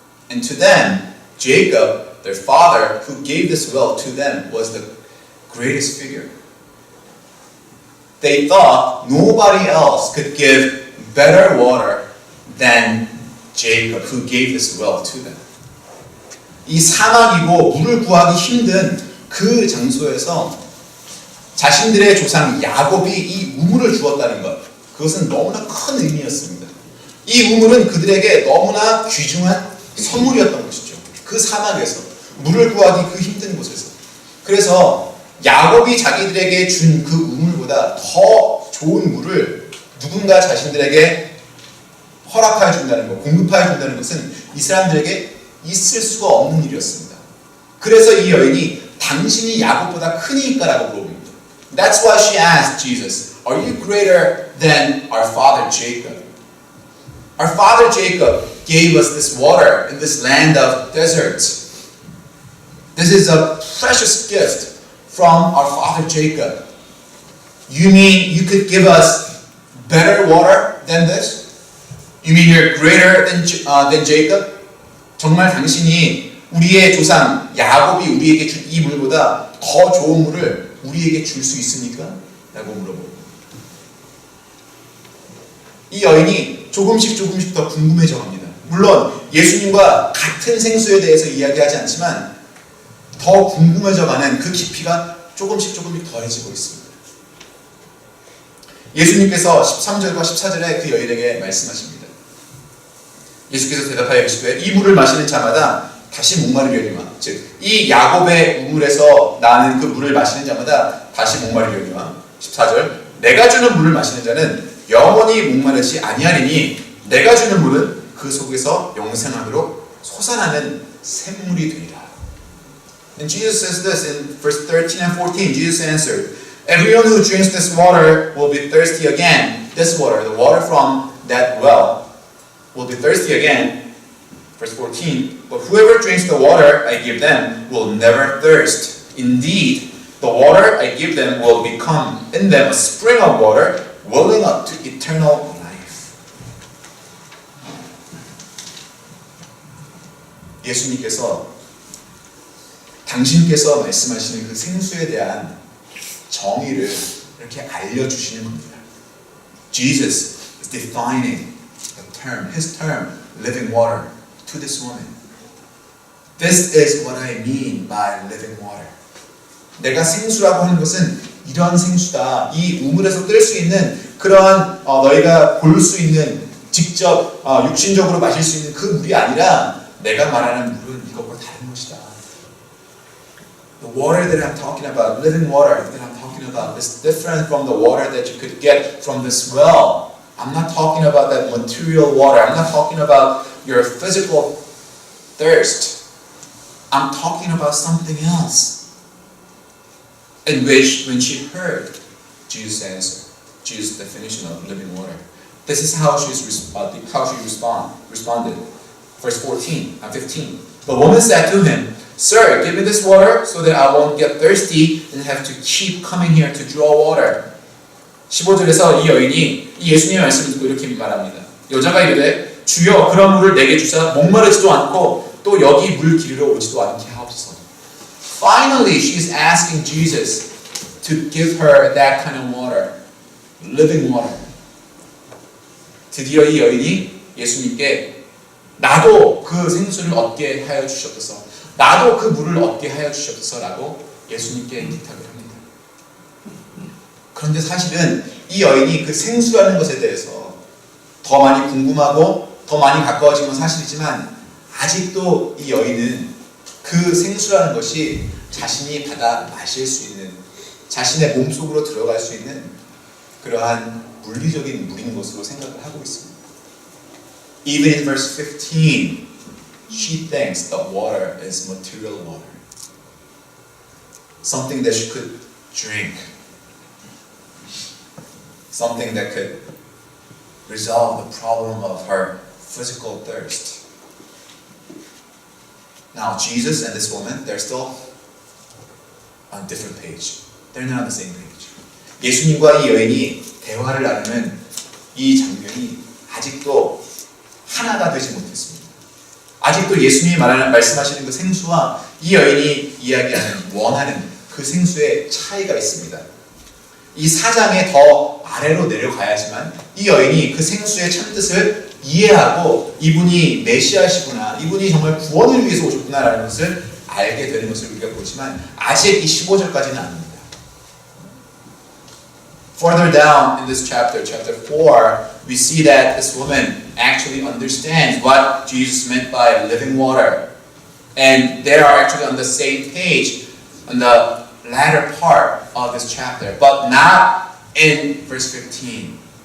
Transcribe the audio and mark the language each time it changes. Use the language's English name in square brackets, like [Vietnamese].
[English] And to them, Jacob, their father, who gave this well to them, was the greatest figure. They thought nobody else could give better water than Jacob, who gave this well to them. [Korean] 이 사막이고 물을 구하기 힘든 그 장소에서 자신들의 조상 야곱이 이 우물을 주었다는 것, 그것은 너무나 큰 의미였습니다. 이 우물은 그들에게 너무나 귀중한 선물이었던 것이죠. 그 사막에서 물을 구하기 그 힘든 곳에서. 그래서 야곱이 자기들에게 준 그 우물보다 더 좋은 물을 누군가 자신들에게 허락하여 준다는 것, 공급하여 준다는 것은 이 사람들에게 있을 수가 없는 일이었습니다. 그래서 이 여인이 당신이 야곱보다 크니까라고 물어봅니다. [English] That's why she asked Jesus, Are you greater than our father Jacob? Our father Jacob gave us this water in this land of deserts. This is a precious gift from our father Jacob. You mean you could give us better water than this? You mean you're greater than Jacob? [Korean] 정말 당신이 우리의 조상 야곱이 우리에게 준 이 물보다 더 좋은 물을 우리에게 줄 수 있습니까? 라고 물어봅니다. 이 여인이 조금씩 더 궁금해져 갑니다. 물론 예수님과 같은 생수에 대해서 이야기하지 않지만 더 궁금해져 가는 그 깊이가 조금씩 더해지고 있습니다. 예수님께서 13절과 14절에 그 여인에게 말씀하십니다. 예수께서 대답하여 이르시되 이 물을 마시는 자마다 다시 목마르려니와, 즉 이 야곱의 우물에서 나는 그 물을 마시는 자마다 다시 목마르려니와. 14절 내가 주는 물을 마시는 자는 영원히 목마르지 아니하리니 내가 주는 물은 그 속에서 영생하도록 솟아나는 샘물이 되리라. [English] And Jesus says this in verse 13 and 14. Jesus answered, Everyone who drinks this water will be thirsty again. This water, the water from that well, will be thirsty again. Verse 14, but whoever drinks the water I give them will never thirst. Indeed, the water I give them will become in them a spring of water welling up to eternal life. [Korean] 예수님께서 당신께서 말씀하시는 그 생수에 대한 정의를 이렇게 알려주시는 겁니다. [English] Jesus is defining the term, his term, living water, to this woman. This is what I mean by living water. [Korean] 내가 생수라고 하는 것은 이러한 생수다. 이 우물에서 뜰 수 있는 그러한 너희가 볼 수 있는 직접 육신적으로 마실 수 있는 그 물이 아니라 내가 말하는 물은 이것과 다른 것이다. [English] The water that I'm talking about, living water that I'm talking about, is different from the water that you could get from this well. I'm not talking about that material water. I'm not talking about your physical thirst. I'm talking about something else. In which, when she heard Jesus' answer, Jesus' definition of living water, this is how she responded. Verse 14 and 15. The woman said to him, Sir, give me this water so that I won't get thirsty and have to keep coming here to draw water. [Korean] 15절에서 이 여인이 이 예수님의 말씀을 듣고 이렇게 말합니다. 여자가 이르되 주여 그런 물을 내게 주사 목마르지도 않고 또 여기 물 기르러 오지도 않게 하옵소서. [English] Finally, she is asking Jesus to give her that kind of water, living water. [Korean] 드디어 이 여인이 예수님께 나도 그 생수를 얻게 하여 주시옵소서. 나도 그 물을 얻게 하여 주시옵소서라고 예수님께 부탁을 합니다. 그런데 사실은 이 여인이 그 생수라는 것에 대해서 더 많이 궁금하고 더 많이 가까워진 건 사실이지만 아직도 이 여인은 그 생수라는 것이 자신이 받아 마실 수 있는, 자신의 몸속으로 들어갈 수 있는 그러한 물리적인 물인 것으로 생각을 하고 있습니다. [English] Even in verse 15, she thinks the water is material water. Something that she could drink. Something that could resolve the problem of her physical thirst. Now, Jesus and this woman, they're still on a different page. They're not on the same page. [Korean] 예수님과 이 여인이 대화를 나누는 이 장면이 아직도 하나가 되지 못했습니다. 아직도 예수님이 말씀하시는 그 생수와 이 여인이 이야기하는, 원하는 그 생수의 차이가 있습니다. 이 4장에 더 아래로 내려가야지만 이 여인이 그 생수의 참뜻을 이해하고 이분이 메시아시구나, 이분이 정말 구원을 위해서 오셨구나라는 것을 알게 되는 것을 우리가 보지만 아직 이 15절까지는 아닙니다. [English] Further down in this chapter, chapter 4, we see that this woman actually understands what Jesus meant by living water. And they are actually on the same page on the latter part of this chapter, but not in verse 15.